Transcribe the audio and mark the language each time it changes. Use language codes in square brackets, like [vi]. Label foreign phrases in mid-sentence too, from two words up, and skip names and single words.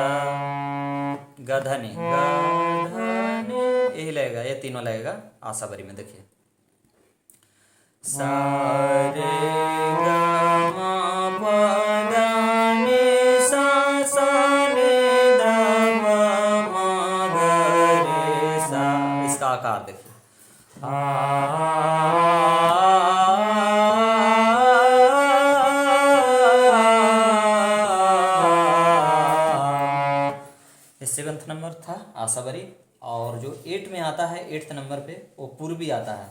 [hi] गधनी, गधनी यही लगेगा, ये तीनों लगेगा आशाबरी में। देखिए सा रे ग म प ध नि सा सा नि ध प म ग रे सा। इसका आकार देखिए सेवंथ नंबर था आशाबरी। और जो 8 में आता है, 8th नंबर पे, वो पूर्वी आता है।